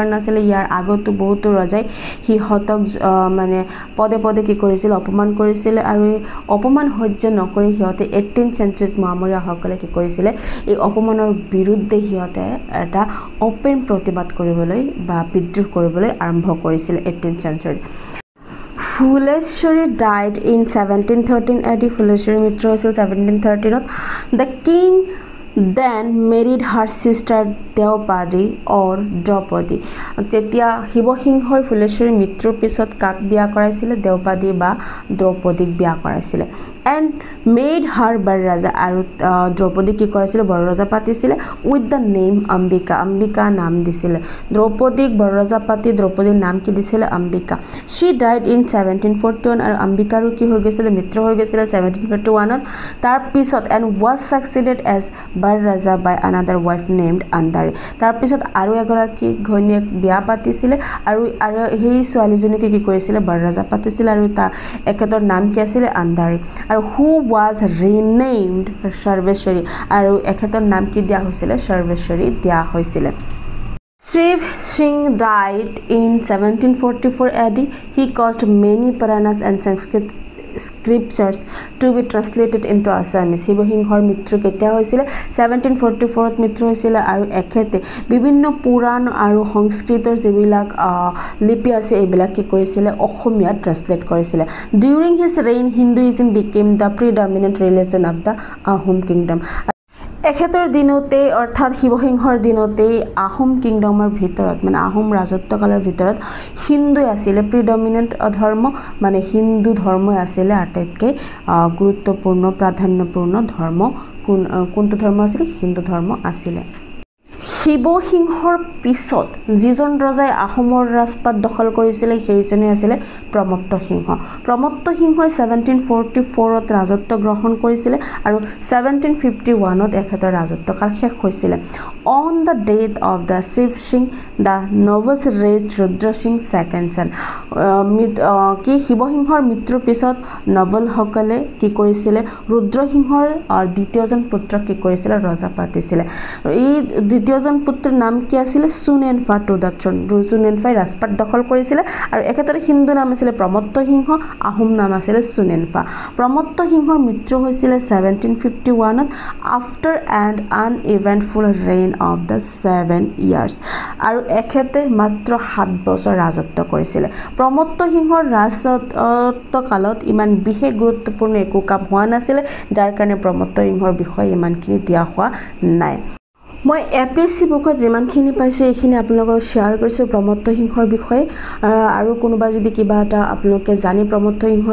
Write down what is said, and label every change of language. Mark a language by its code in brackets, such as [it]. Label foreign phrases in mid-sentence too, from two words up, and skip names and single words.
[as] নাছিল ইয়াৰ আগতো বহুতো ৰজাই হিহতক মানে পদে পদে কি কৰিছিল অপমান কৰিছিল আৰু অপমান সহ্য নকৰি হিহতে [en] 18th century [as] মুআমৰীয়া সকলে কি কৰিছিল এই অপমানৰ বিৰুদ্ধে হিহতে এটা ওপেন প্ৰতিবাদ কৰিবলৈ বা বিদ্ৰোহ কৰিবলৈ আৰম্ভ কৰিছিল [en] 18th century Fuleshwari died in 1713 AD. [as] Fuleshwari mrityu হৈছিল 1713 ত. [en] The king then married her sister Deopadi or Draupadi. [as] তেতিয়া শিৱসিংহই ফুলেশ্বৰীৰ মৃত্যুৰ পিছত কাক বিয়া কৰাইছিলে দেওপাদী বা দ্ৰৌপদীক বিয়া কৰাইছিলে [en] and made her [as] বৰৰাজা আৰু দ্ৰৌপদী কি কৰিছিলে বৰৰাজা পাতিছিলে [en] with the name [as] Ambika Ambika নাম দিছিলে দ্ৰৌপদীক বৰৰাজা পাতি দ্ৰৌপদীৰ নাম কি দিছিলে Ambika [en] she died in 1741 [as] আৰু Ambikaৰো কি হৈ গৈছিলে মৃত্যু হৈ গৈছিলে 1741 ত তাৰ পিছত [en] and was succeeded as [as] বৰৰাজা [en] by another wife named Andari [as] তাৰ পিছত আৰু এগৰাকী ঘৈণীয়েক বিয়া পাতিছিলে আৰু সেই ছোৱালীজনীকে কি কৰিছিলে বৰৰাজা পাতিছিলে আৰু তা একেতৰ নাম কি আছিল Andari আৰু [en] who was renamed Sarveshwari [as] আৰু একেতৰ নাম কি দিয়া হৈছিলে Sarveshwari দিয়া হৈছিলে [en] Shiv Singh died in 1744 AD. He caused many Puranas and Sanskrit scriptures to be translated into Assamese. [as] শিৱসিংহৰ মৃত্যু কেতিয়া হৈছিলে 1744 ত মৃত্যু হৈছিলে আৰু একেতে বিভিন্ন পুৰাণ আৰু সংস্কৃতৰ যিবিলাক লিপি আছে এইবিলাক কি কৰিছিলে অসমীয়াত ট্ৰান্সলেট কৰিছিলে [en] During his reign Hinduism became the predominant religion of the Ahom kingdom. [as] এখেতৰ দিনতে অৰ্থাৎ শিৱসিংহৰ দিনতে আহোম কিংডমৰ ভিতৰত মানে আহোম ৰাজত্বকালৰ ভিতৰত হিন্দু আছিল প্ৰিডমিনেন্ট ধৰ্ম মানে হিন্দু ধৰ্মই আছিল আটাইতকৈ গুৰুত্বপূৰ্ণ প্ৰাধান্যপূৰ্ণ ধৰ্ম কোনটো ধৰ্ম আছিল হিন্দু ধৰ্ম আছিল শিৱসিংহৰ পিছত যিজন ৰজাই আহোমৰ ৰাজপাট দখল কৰিছিল সেইজনে আছিল প্ৰমত্ত সিংহ 1744 ত ৰাজত্ব গ্ৰহণ কৰিছিল আৰু 1751 ত এখেতৰ ৰাজত্বকাল শেষ হৈছিল [en] On the death of the Shiv Singh, the nobles raised Rudra Singh second son. [as] কি শিৱসিংহৰ মৃত্যুৰ পিছত নবলসকলে কি কৰিছিল ৰুদ্ৰ সিংহৰ দ্বিতীয়জন পুত্ৰক কি কৰিছিল ৰজা পাতিছিল এই দ্বিতীয়জন পুত্ৰৰ নাম কি আছিল সুনেনফা [en] to the throne [as] সুনেনফাই ৰাজপাট দখল কৰিছিল আৰু একেদৰে হিন্দু নাম আছিল প্ৰমত্ত সিংহ আহোম নাম আছিল সুনেনফা প্ৰমত্ত সিংহৰ মৃত্যু হৈছিল 1751 ত [en] after an uneventful reign of the 7 years [as] আৰু এখেতে মাত্ৰ 7 বছৰ ৰাজত্ব কৰিছিল প্ৰমত্ত সিংহৰ ৰাজত্ব কালত ইমান বিশেষ গুৰুত্বপূৰ্ণ একো কাম হোৱা নাছিল যাৰ কাৰণে প্ৰমত্ত সিংহৰ বিষয়ে ইমানখিনি দিয়া হোৱা নাই মই এপিএসসি বুকত যিমানখিনি পাইছো এইখিনি আপোনালোকক শেয়াৰ কৰিছো প্ৰমত্ত সিংহৰ বিষয়ে আৰু কোনোবা যদি কিবা এটা আপোনালোকে জানি প্ৰমত্ত সিংহৰ